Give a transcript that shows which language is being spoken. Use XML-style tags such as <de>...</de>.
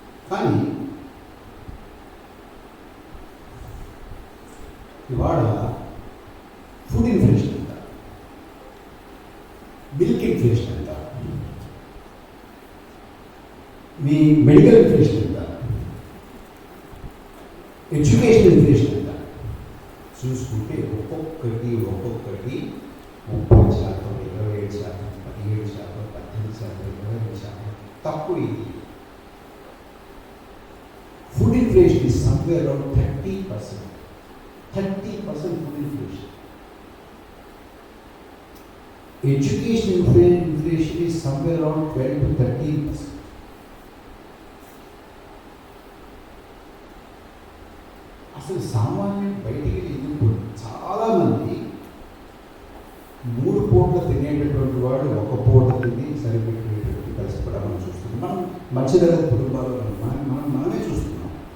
<te>కానీ ఇవాళ food inflation ఎంత, మిల్క్ ఇన్ఫ్లేషన్ ఎంత, మీ మెడికల్ ఇన్ఫ్లేషన్ ఎంత, ఎడ్యుకేషన్ ఇన్ఫ్లేషన్ ఎంత చూసుకుంటే ఒక్కొక్కటి 30%, 27%, 17%, 18%, 22% తక్కువ. ఇది food inflation</te> <en>is somewhere around 30%. 30% food inflation. Education inflation is somewhere around 12 to 13%.</en> <te>అసలు సామాన్యం బయటికి ఎందుకు చాలామంది 3 పూటలు తినేటటువంటి వాడు 1 పూట తిని సరిపెట్టేటటువంటి పరిస్థితి కూడా మనం చూస్తున్నాం. మనం మధ్యతరగతి కుటుంబాలు మనమే చూస్తున్నాం.</te>